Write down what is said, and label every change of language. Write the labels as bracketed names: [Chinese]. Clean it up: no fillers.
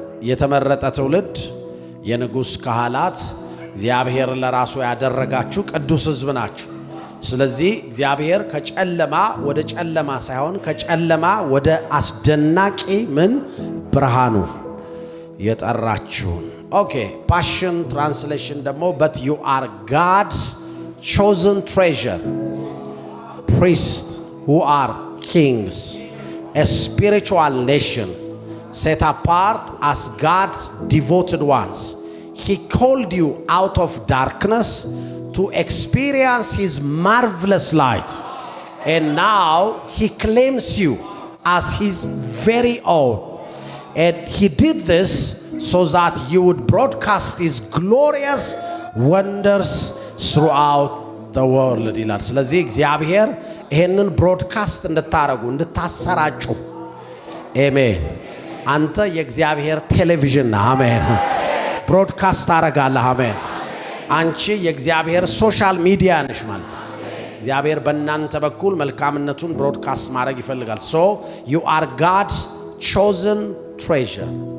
[Amharic] የተመረጠ ትውልድ፣ የንጉሥ ካህናት፣ እግዚአብሔር ለራሱ ያደረጋችሁ ቅዱስ ሕዝብ ናችሁ። ስለዚህ እግዚአብሔር ከጨለማ ወደ ጨለማ ሳይሆን ከጨለማ ወደ አስደናቂ ብርሃኑ የጠራችሁን። ኦኬ ፓሽን ትራንስሌሽን ደግሞ [English] but you are God's chosen treasure, priests who are kings, a spiritual nation set apart as God's devoted ones. He called you out of darkness to experience His marvelous light, and now He claims you as His very own. And He did this so that you would broadcast His glorious wonders throughout the world [Amharic] ይላል። ስለዚህ እግዚአብሔር ይሄንን ብሮድካስት እንድታረጉ እንድታሰራጩ። አሜን። አንተ የእግዚአብሔር ቴሌቪዥን ነህ። አሜን። ብሮድካስት አረጋለህ። አሜን። አንቺ የእግዚአብሔር ሶሻል ሚዲያ ነሽ ማለት ነው። እግዚአብሔር በእናንተ በኩል መልካምነቱን ብሮድካስት ማድረግ ይፈልጋል። [English] so you are God's chosen treasure።